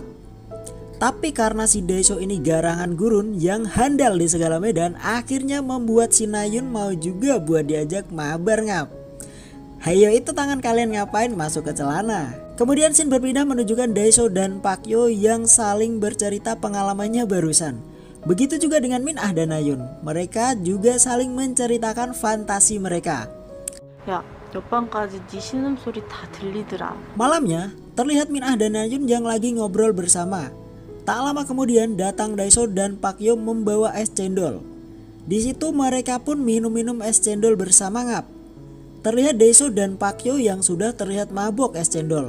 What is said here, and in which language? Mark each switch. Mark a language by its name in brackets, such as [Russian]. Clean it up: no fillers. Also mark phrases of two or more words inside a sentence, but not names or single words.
[Indonesian] Tapi karena si Dae-soo ini garangan gurun yang handal di segala medan, akhirnya membuat si Nayun mau juga buat diajak mabar ngap. Hayo, itu tangan kalian ngapain masuk ke celana? Kemudian scene berpindah menunjukkan Dae-soo dan Pak Yo yang saling bercerita pengalamannya barusan. Begitu juga dengan Min Ah dan Nayun. Mereka juga saling menceritakan fantasi mereka. [Korean] 야, 옆방까지 네 신음소리 다 들리더라. [Indonesian] Malamnya terlihat Min Ah dan Nayun yang lagi ngobrol bersama. Tak lama kemudian datang Daeseo dan Pak Hyo membawa es cendol. Di situ mereka pun minum-minum es cendol bersama ngap. Terlihat Daeseo dan Pak Hyo yang sudah terlihat mabok es cendol.